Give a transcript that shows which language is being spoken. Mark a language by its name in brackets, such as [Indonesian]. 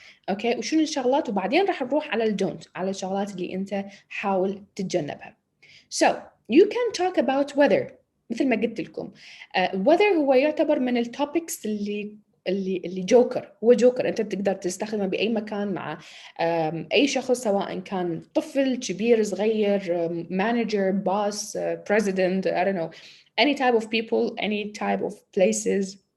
[Arabic] أوكي، وشنو الشغلات وبعدين راح نروح على الدونت، على الشغلات اللي أنت حاول تتجنبها. [English] So you can talk about weather [Arabic] مثل ما قلت لكم. weather هو يعتبر من التوبكس اللي جوكر، هو جوكر أنت بتقدر تستخدمه بأي مكان مع أي شخص سواء كان طفل كبير صغير [English] manager boss president I don't know any type of people any type of places